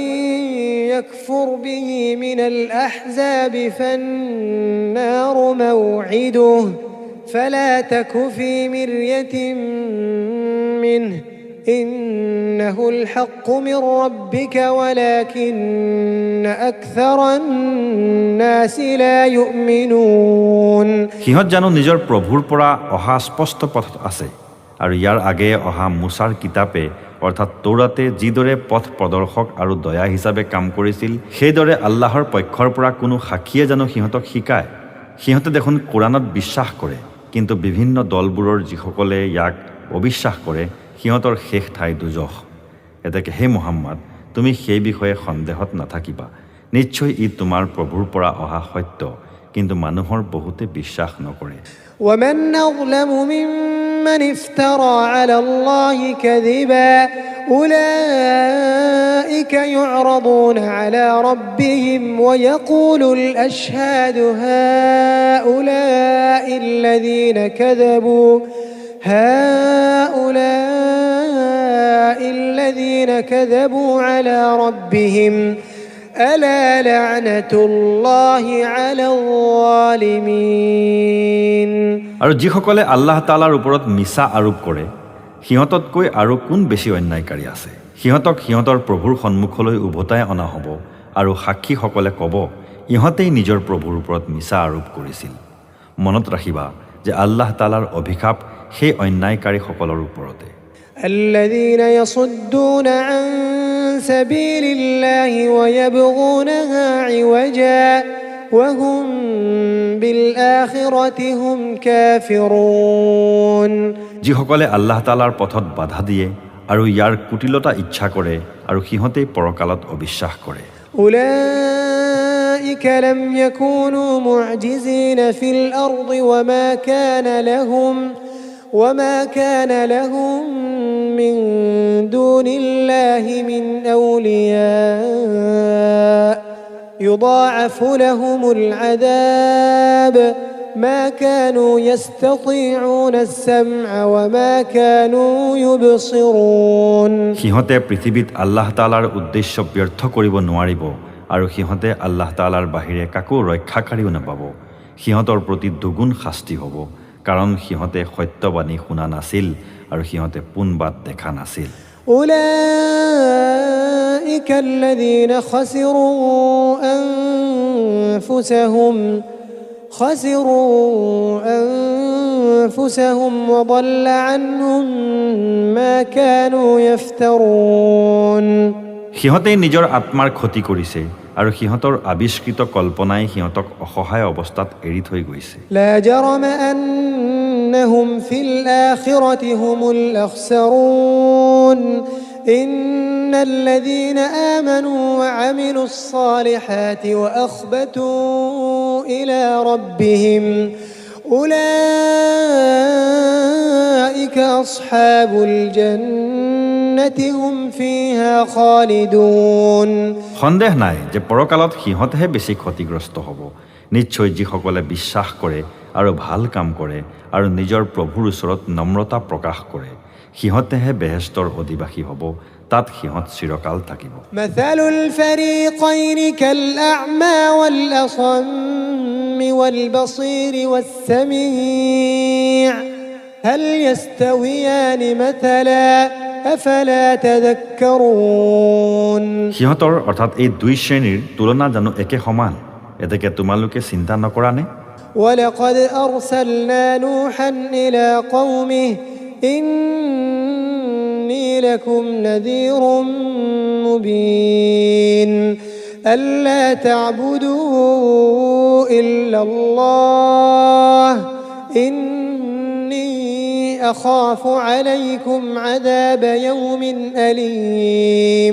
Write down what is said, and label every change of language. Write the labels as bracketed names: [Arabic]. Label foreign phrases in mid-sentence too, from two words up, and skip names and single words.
[Arabic] يكفر به من الأحزاب فالنار موعده فلا تك في مرية منه إنه الحق من ربك ولكن أكثر الناس لا يؤمنون [Assamese] সিহঁত জানো নিজৰ প্ৰভুৰ পৰা অহা স্পষ্ট পথত আছে আৰু ইয়াৰ আগে অহা মুছাৰ কিতাপে অৰ্থাৎ তৌৰাতে যিদৰে পথ প্ৰদৰ্শক আৰু দয়া হিচাপে কাম কৰিছিল সেইদৰে আল্লাহৰ পক্ষৰ পৰা কোনো সাক্ষীয়ে জানো সিহঁতক শিকায় সিহঁতে দেখোন কোৰাণত বিশ্বাস কৰে কিন্তু বিভিন্ন দলবোৰৰ যিসকলে ইয়াক অবিশ্বাস কৰে সিহঁতৰ শেষ ঠাই দুজখ এতেকে হে মুহাম্মদ তুমি সেই বিষয়ে সন্দেহত নাথাকিবা নিশ্চয় ই তোমাৰ প্ৰভুৰ পৰা অহা সত্য কিন্তু মানুহৰ বহুতে বিশ্বাস নকৰে [Arabic] ومن أظلم ممن افترى على الله كذبا أولئك يعرضون على ربهم ويقول الأشهاد هؤلاء الذين كذبوا على ربهم ألا لعنة الله على الظالمين [Assamese] আৰু যিসকলে আল্লাহ তাআলাৰ ওপৰত মিছা আৰোপ কৰে সিহঁততকৈ আৰু কোন বেছি অন্যায়কাৰী আছে সিহঁতক সিহঁতৰ প্ৰভুৰ সন্মুখলৈ উভতাই অনা হ'ব আৰু সাক্ষীসকলে ক'ব ইহঁতেই নিজৰ প্ৰভুৰ ওপৰত মিছা আৰোপ কৰিছিল মনত ৰাখিবা যে আল্লাহ তাআলাৰ অভিশাপ সেই অন্যায়কাৰীসকলৰ ওপৰতে [Arabic] الذين يصدون عن سبيل الله ويبغونها عوجا وهم بالآخرة هم كافرون [Assamese] যিসকলে আল্লাহ তাআলাৰ পথত বাধা দিয়ে আৰু ইয়াৰ কুটিলতা ইচ্ছা কৰে আৰু সিহঁতে পৰকালত অবিশ্বাস কৰে [Arabic] أولئك لم يكونوا معجزين في الأرض وما كان لهم من دون الله من أولياء يضاعف لهم العذاب ما كانوا يستطيعون السمع وما كانوا يبصرون [Assamese] সিহঁতে পৃথিৱীত আল্লাহ তাআলাৰ উদ্দেশ্য ব্যৰ্থ কৰিব নোৱাৰিব আৰু সিহঁতে আল্লাহ তাআলাৰ বাহিৰে কাকো ৰক্ষাকাৰীও নাপাব সিহঁতৰ প্ৰতি দুগুণ শাস্তি হ'ব কাৰণ সিহঁতে সত্যবাণী শুনা নাছিল আৰু সিহঁতে পোনবাদ দেখা নাছিল [Arabic] أولئك الذين خسروا أنفسهم وضل عنهم ما كانوا يفترون [Assamese] সিহঁতে নিজৰ আত্মাৰ ক্ষতি কৰিছে আৰু সিহঁতৰ আবিষ্কৃত কল্পনাই সিহঁতক অসহায় অৱস্থাত এৰি থৈ গৈছে [Arabic] لا جرم أنهم في الآخرة هم الأخسرون إن الذين آمنوا وعملوا الصالحات وأخبتوا إلى ربهم أولئك أصحاب الجنة هم فيها خالدون [Assamese] সন্দেহ নাই যে পৰকালত সিহঁতহে বেছি ক্ষতিগ্ৰস্ত হ'ব নিশ্চয় যিসকলে বিশ্বাস কৰে আৰু ভাল কাম কৰে আৰু নিজৰ প্ৰভুৰ ওচৰত নম্ৰতা প্ৰকাশ কৰে সিহঁতেহে বেহেস্তৰ অধিবাসী হ'ব তাত সিহঁত চিৰকাল থাকিব [Arabic] مثل الفريقين كالأعمى والأصم والبصير والسميع هل يستويان مثلا أفلا تذكرون [Assamese] সিহঁতৰ অৰ্থাৎ এই দুই শ্ৰেণীৰ তুলনা জানো একে সমান এতেকে তোমালোকে চিন্তা নকৰানে [Arabic] ولقد أرسلنا نوحا إلى قومه إني لكم نذير مبين ألا تعبدوا إلا الله أخاف عليكم عذاب يوم أليم